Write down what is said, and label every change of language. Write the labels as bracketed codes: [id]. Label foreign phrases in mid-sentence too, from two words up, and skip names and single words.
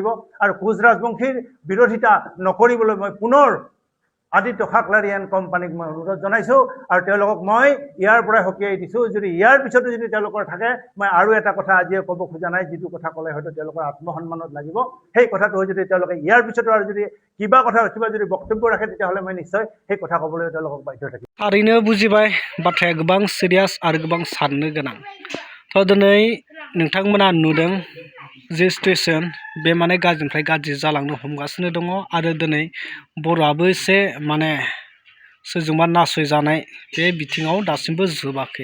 [as] আৰু কোচ ৰাজবংশীৰ বিৰোধিতা নকৰিবলৈ মই পুনৰ আদিত্য খাকলাৰী এণ্ড কোম্পানীক মই অনুৰোধ জনাইছোঁ, আৰু তেওঁলোকক মই ইয়াৰ পৰাই সকীয়াই দিছোঁ, যদি ইয়াৰ পিছতো যদি তেওঁলোকৰ থাকে, মই আৰু এটা কথা আজিয়ে ক'ব খোজা নাই, যিটো কথা ক'লে হয়তো তেওঁলোকৰ আত্মসন্মানত লাগিব। সেই কথাটো যদি তেওঁলোকে ইয়াৰ পিছতো আৰু যদি কিবা যদি বক্তব্য ৰাখে, তেতিয়াহ'লে মই নিশ্চয় সেই কথা ক'বলৈ তেওঁলোকক বাধ্য থাকিম। [brx] थारैनो बुजिबाय, बाथ्राया गोबां सिरियास आरो गोबां साननो गोनां। थ' दिनै नोंथांमोना नुदों जे सिटुएसन बे माने गाज्रिनिफ्राय गाज्रि जालांनो हमगासिनो दङ, आरो दिनै बर'आबो एसे माने सोरजोंबा नासयजानाय बे बिथिङाव दासिमबो जोबाखै।